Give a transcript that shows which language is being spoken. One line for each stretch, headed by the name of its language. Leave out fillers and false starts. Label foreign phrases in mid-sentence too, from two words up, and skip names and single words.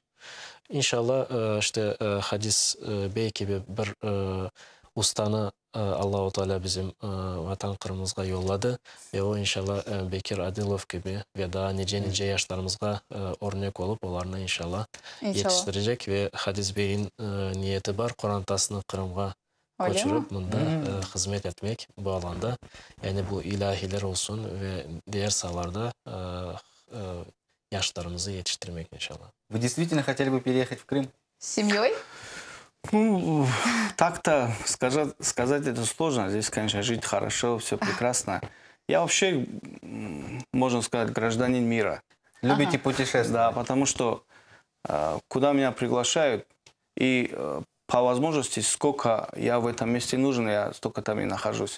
Crimean Tatar: İnşallah işte Hadiz Bey gibi bir ustanı Allah-u Teala bizim Vatan Kırım'ımızga yolladı ve o inşallah Bekir Adilov gibi ve daha nice yaşlarımızga örnek olup onlarını inşallah yetiştirecek ve Hadiz Bey'in niyeti var Kur'an-tasını Kırım'a koçurup bunda hizmet etmek bu alanda. Yani bu ilahiler olsun ve diğer sahalarda yaşlarımızı yetiştirmek inşallah.
Russian: Вы действительно хотели бы переехать в Крым? С семьей? Ну, так-то сказать это сложно. Здесь, конечно, жить хорошо, все прекрасно. Я вообще, можно сказать, гражданин мира. Любите путешествовать? Да, потому что куда меня приглашают, и по возможности, сколько я в этом месте нужен, я столько там и нахожусь.